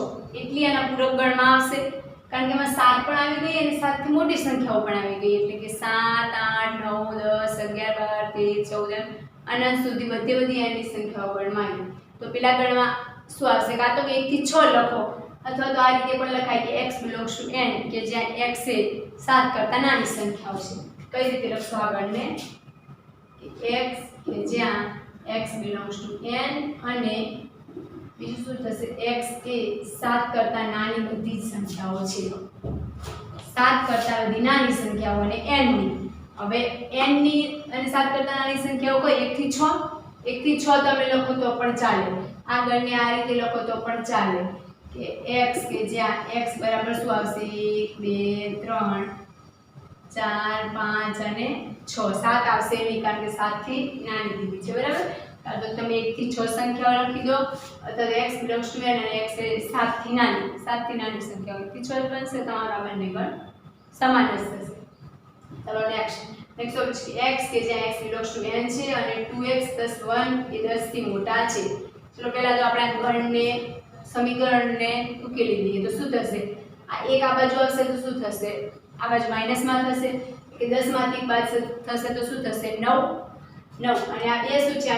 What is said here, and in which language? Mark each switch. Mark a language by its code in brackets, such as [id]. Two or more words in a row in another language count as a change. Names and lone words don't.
[gu] એટલી આના પૂરક ગણમાં આવશે, કારણ કે એમાં 7 પણ આવી ગઈ અને 7 થી મોટી સંખ્યાઓ પણ આવી ગઈ, એટલે કે 7 8 9 10 11 12 13 14 અનંત સુધી બધી n ની સંખ્યાઓ ગણમાં આવી. તો પેલા ગણમાં શું આવશે? કાં તો 1 થી 6 લખો, અથવા તો આ રીતે પણ લખાય કે [en] x belongs to n [gu] કે જ્યાં x એ 7 કરતા નાની સંખ્યાઓ છે. કઈ રીતે લખશો આ ગણને? કે x કે જ્યાં [en] x belongs to n [gu] અને બીજું શું થશે? x એ 7 કરતા નાની બધી સંખ્યાઓ છે. 7 કરતા બધી નાની સંખ્યાઓ અને n ની. હવે n ની અને 7 કરતા નાની સંખ્યાઓ કઈ? 1 થી 6. 1 થી 6 તમે લખો તો પણ ચાલે. આ ગણને આ રીતે લખો તો પણ ચાલે કે x કે જ્યાં x બરાબર શું આવશે? 1 2 3 4 5 અને 6. 7 આવશે નહીં, કારણ કે 7 થી નાની દીધી છે, બરાબર. તો તમે 1 થી 6 સંખ્યાઓ લખી દો, અથવા [en] x belongs to n [gu] અને x એ 7 થી નાની સંખ્યાઓ 1 થી 6 બનશે. તમારા બંને ગણ સમાન જ થશે. ચલો નેક્સ્ટ x કે જ્યાં [en] x belongs to n [gu] છે અને 2x + 1 એ 10 થી મોટા છે. ચલો પહેલા તો આપણે ગણને સમીકરણને ઉકેલી દઈએ તો શું થશે? આ 1 આ બાજુ આવશે તો શું થશે? આ બાજુ માઈનસમાં થશે, કે 10 માંથી 1 બાદ થશે તો શું થશે? 9 અને આ બે શું છે?